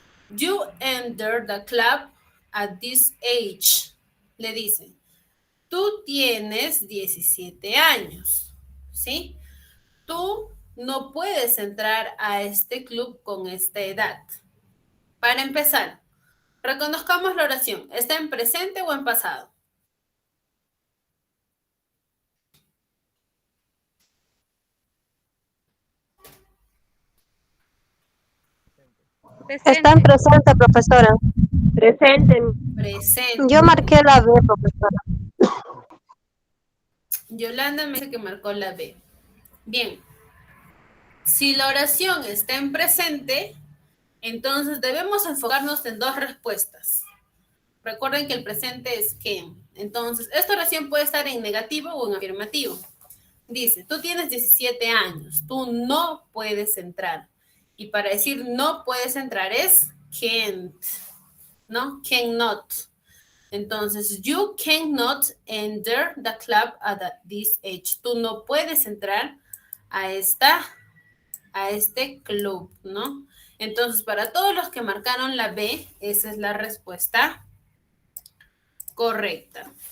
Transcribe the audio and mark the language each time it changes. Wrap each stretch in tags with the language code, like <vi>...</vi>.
<en>You enter the club at this age.</en> <es>Le dice, tú tienes 17 años, ¿sí? Tú no puedes entrar a este club con esta edad. Para empezar, reconozcamos la oración. ¿Está en presente o en pasado? Está en presente, profesora. Presente. Presente. Yo marqué la B, profesora. Yolanda me dice que marcó la B. Bien. Si la oración está en presente, entonces debemos enfocarnos en dos respuestas. Recuerden que el presente es can. Entonces, esta oración puede estar en negativo o en afirmativo. Dice, tú tienes 17 años, tú no puedes entrar. Y para decir no puedes entrar es</es> <en>can't,</en> <es>¿no?</es> <en>Cannot.</en> <es>Entonces,</es> <en>you cannot enter the club at this age.</en> <es>Tú no puedes entrar a este club, ¿no? Entonces, para todos los que marcaron la B, esa es la respuesta correcta.</es>